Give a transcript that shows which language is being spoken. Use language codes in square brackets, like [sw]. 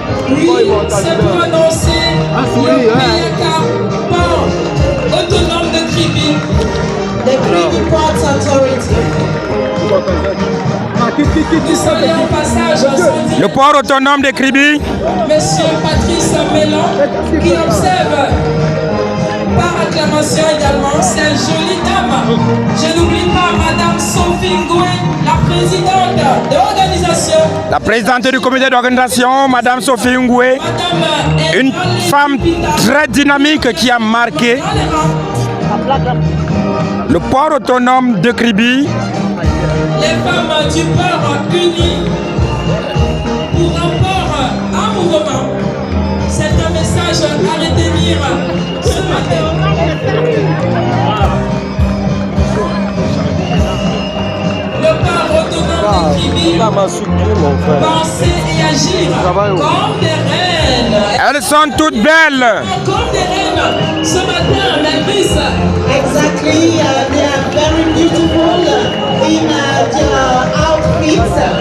[fr] Oui, c'est pour annoncer le PAK, port autonome de Kribi. [en] the Kribi Port Authority. [fr] Nous saluons au passage son Le port autonome de Kribi. Monsieur Patrice Mélon, qui observe par acclamation également cette jolie dame. Je n'oublie pas Madame Sophie Ngoué, la présidente de l'organisation. La présidente du comité d'organisation, Madame Sophie Ngoué, Madame une femme très dynamique qui a marqué le port autonome de Kribi. Les femmes du port unies pour un port en mouvement. C'est un message à retenir ce matin. Le port autonome de Kribi, penser et agir comme des reines. Elles sont toutes belles. Comme des reines. Ce matin, Melvis. [en] Exactly, they are very beautiful in their outfits.